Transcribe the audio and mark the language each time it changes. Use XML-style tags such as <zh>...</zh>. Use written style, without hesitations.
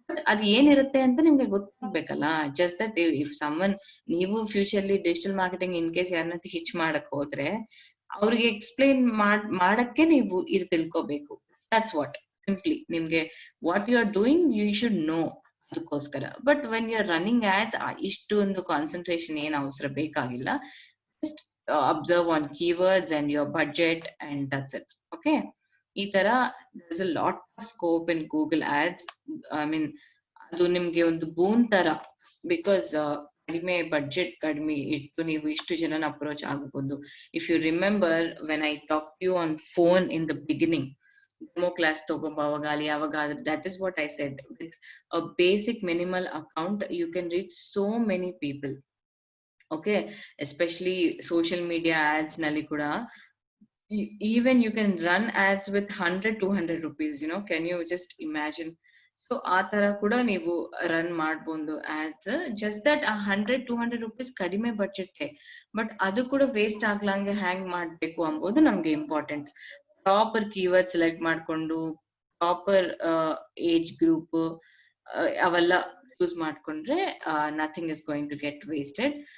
<kn>ಅದು ಏನಿರುತ್ತೆ ಅಂತ ನಿಮ್ಗೆ ಗೊತ್ತಾಗ್ಬೇಕಲ್ಲ. ಜಸ್ಟ್ ದಟ್ ಇಫ್ ಸಮ್ಮನ್ ನೀವು futurely digital marketing in case ಯಾರನ್ನ ಟೀಚ್ ಮಾಡಕ್ ಹೋದ್ರೆ ಅವ್ರಿಗೆ ಎಕ್ಸ್ಪ್ಲೈನ್ ಮಾಡಕ್ಕೆ ನೀವು ಇದು ತಿಳ್ಕೋಬೇಕು.</kn> <en>That's what simply ನಿಮ್ಗೆ what you are doing you should know ಅದಕ್ಕೋಸ್ಕರ.</en> <kn>But when you are running add ಇಷ್ಟು ಒಂದು ಕಾನ್ಸಂಟ್ರೇಷನ್ ಏನ್ ಅವಸರ ಬೇಕಾಗಿಲ್ಲ.</kn> <en>Just observe on keywords and your budget and that's it. Okay, ಈ ತರ there's a lot of scope in Google Ads.</en> <kn>I mean ಅದು ನಿಮ್ಗೆ ಒಂದು ಬೂನ್ ತರ, ಬಿಕಾಸ್ ಕಡಿಮೆ ಬಡ್ಜೆಟ್ ಕಡಿಮೆ ಇಟ್ಟು ನೀವು ಇಷ್ಟು ಜನನ ಅಪ್ರೋಚ್ ಆಗಬಹುದು.</kn> <en>If you remember when I talk you on phone in the beginning, demo class ತಗೋಬಾವಾಗ ಅಲ್ಲಿ ಯಾವಾಗ, that is what I said, with a basic minimal account you can reach so many people. Okay, especially social media ads ನಲ್ಲಿ ಕೂಡ even you can run ads with 100-200 rupees, can you just imagine?</en> <kn>So ಆ ತರ ಕೂಡ ನೀವು run ಮಾಡ್ಬೋದು ads. Just that 100-200 rupees ಕಡಿಮೆ budget, but ಅದು ಕೂಡ ವೇಸ್ಟ್ ಆಗ್ಲಂಗೆ ಹ್ಯಾಂಗ್ ಮಾಡ್ಬೇಕು ಅಂಬೋದು ನಮ್ಗೆ ಇಂಪಾರ್ಟೆಂಟ್.</kn> <en>Proper keyword select ಮಾಡ್ಕೊಂಡು proper age group ಅವೆಲ್ಲ use ಮಾಡ್ಕೊಂಡ್ರೆ nothing is going to get wasted.</en>